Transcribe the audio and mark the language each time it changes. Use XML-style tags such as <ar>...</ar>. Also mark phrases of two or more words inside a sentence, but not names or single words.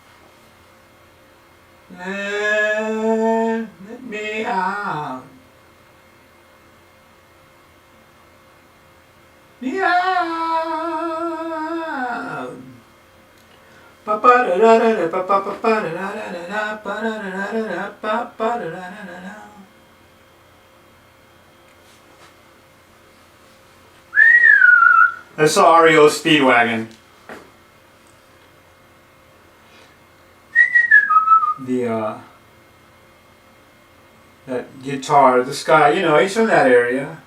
<en>Yeah, let me out. Me out. Pa pa da da da pa pa pa pa da da da da pa da da da da pa pa da da da da. That's the REO Speedwagon. That guitar, this guy, you know, he's from that area.</en>